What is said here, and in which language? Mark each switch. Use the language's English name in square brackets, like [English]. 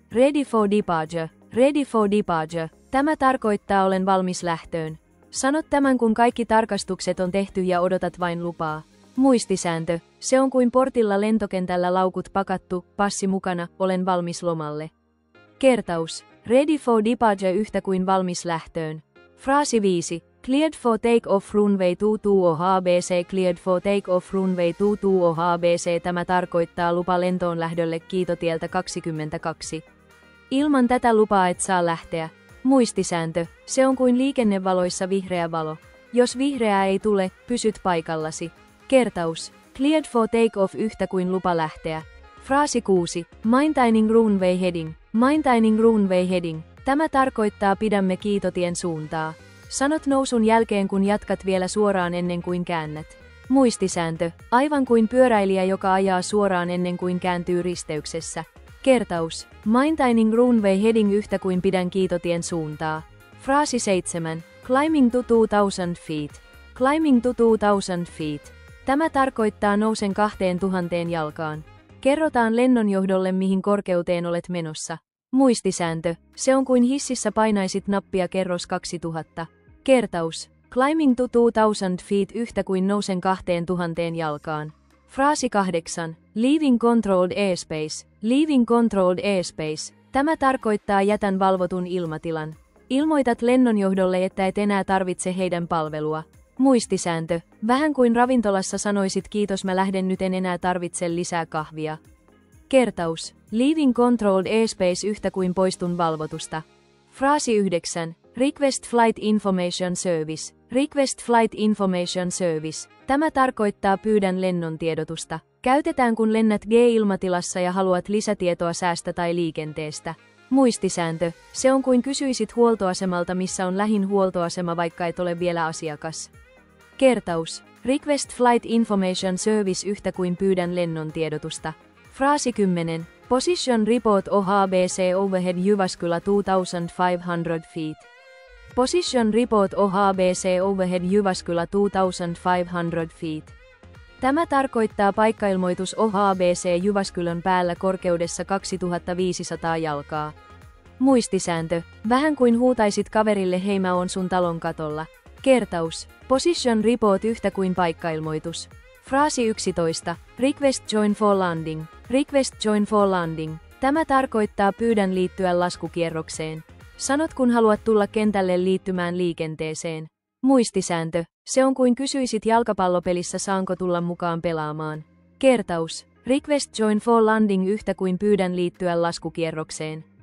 [English] Ready for departure. Ready for departure. [Finnish] Tämä tarkoittaa olen valmis lähtöön. Sanot tämän kun kaikki tarkastukset on tehty ja odotat vain lupaa. Muistisääntö. Se on kuin portilla lentokentällä laukut pakattu, passi mukana, olen valmis lomalle. Kertaus. [English] Ready for departure [Finnish] yhtä kuin valmis lähtöön. Fraasi 5. [English] Cleared for take off runway 22 OHBC. Cleared for take off runway 22 OHBC. [Finnish] Tämä tarkoittaa lupa lentoon lähdölle kiitotieltä 22. Ilman tätä lupaa et saa lähteä. Muistisääntö. Se on kuin liikennevaloissa vihreä valo. Jos vihreää ei tule, pysyt paikallasi. Kertaus. [English] Cleared for take off [Finnish] yhtä kuin lupa lähteä. Fraasi 6. [English] Maintaining runway heading. Maintaining runway heading. [Finnish] Tämä tarkoittaa pidämme kiitotien suuntaa. Sanot nousun jälkeen kun jatkat vielä suoraan ennen kuin käännät. Muistisääntö. Aivan kuin pyöräilijä joka ajaa suoraan ennen kuin kääntyy risteyksessä. Kertaus. [English] Maintaining runway heading [Finnish] yhtä kuin pidän kiitotien suuntaa. Fraasi 7. [English] Climbing to 2000 feet. Climbing to 2000 feet. [Finnish] Tämä tarkoittaa nousen 2000 jalkaan. Kerrotaan lennonjohdolle mihin korkeuteen olet menossa. Muistisääntö. Se on kuin hississä painaisit nappia kerros 2000. Kertaus. [English] Climbing to 2000 feet [Finnish] yhtä kuin nousen 2000 jalkaan. Fraasi 8. [English] Leaving controlled airspace. Leaving controlled airspace. [Finnish] Tämä tarkoittaa jätän valvotun ilmatilan. Ilmoitat lennonjohdolle että et enää tarvitse heidän palvelua. Muistisääntö. Vähän kuin ravintolassa sanoisit kiitos mä lähden nyt en enää tarvitse lisää kahvia. Kertaus. [English] Leaving controlled airspace [Finnish] yhtä kuin poistun valvotusta. Fraasi 9. [English] Request flight information service. Request flight information service. [Finnish] Tämä tarkoittaa pyydän lennon tiedotusta. Käytetään kun lennät G-ilmatilassa ja haluat lisätietoa säästä tai liikenteestä. Muistisääntö. Se on kuin kysyisit huoltoasemalta missä on lähin huoltoasema vaikka et ole vielä asiakas. Kertaus. [English] Request flight information service [Finnish] yhtä kuin pyydän lennon tiedotusta. Fraasi 10. [English] Position report OHBC overhead Jyväskylä 2500 feet. Position report OHBC overhead Jyväskylä 2500 feet. [Finnish] Tämä tarkoittaa paikkailmoitus OHBC Jyväskylän päällä korkeudessa 2500 jalkaa. Muistisääntö. Vähän kuin huutaisit kaverille hei mä oon sun talon katolla. Kertaus. [English] Position report [Finnish] yhtä kuin paikkailmoitus. Fraasi 11. [English] Request join for landing. Request join for landing. [Finnish] Tämä tarkoittaa pyydän liittyä laskukierrokseen. Sanot kun haluat tulla kentälle liittymään liikenteeseen. Muistisääntö. Se on kuin kysyisit jalkapallopelissä saanko tulla mukaan pelaamaan. Kertaus. [English] Request join for landing [Finnish] yhtä kuin pyydän liittyä laskukierrokseen.